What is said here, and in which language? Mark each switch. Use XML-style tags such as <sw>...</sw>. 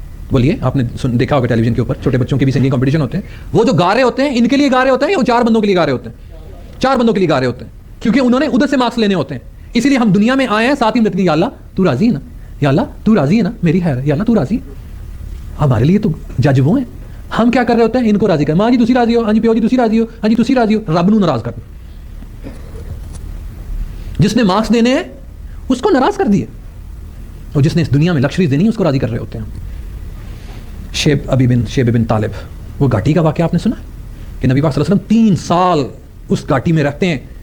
<ur>بولیے آپ نے دیکھا ہوگا ٹیلی ویژن کے اوپر چھوٹے بچوں کے بھی سنگنگ کمپٹیشن ہوتے ہیں. وہ جو گا رہے ہوتے ہیں ان کے لیے گا رہے ہوتے ہیں یا 4 بندوں کے لیے گا رہے ہوتے ہیں؟ 4 بندوں کے لیے گا رہے ہوتے ہیں، کیونکہ انہوں نے ادھر سے مارکس لینے ہوتے ہیں. اسی لیے ہم دنیا میں آئے ہیں ساتھ ہی ملتے ہیں یا اللہ تو راضی ہے نا، یا اللہ تو راضی ہے نا، میری خیر ہے، یا اللہ تو راضی. ہمارے لیے تو جج وہ ہیں. ہم کیا کر رہے ہوتے ہیں؟ ان کو راضی کر.</ur> <pa>ماں جی تسی راضی ہو، ہاں جی پیو جی تسی راضی ہو، ہاں جی تسی راضی ہو. رب نو ناراض کر،</pa> <ur>جس نے مارکس دینے ہیں اس کو ناراض کر دیے، اور جس نے اس دنیا میں لکشریز دینی ہے اس کو راضی کر رہے ہوتے ہیں. شیب بن طالب، وہ گھاٹی کا واقعہ آپ نے سنا کہ نبی پاک صلی اللہ علیہ وسلم 3 سال اس گھاٹی میں رہتے ہیں.</ur>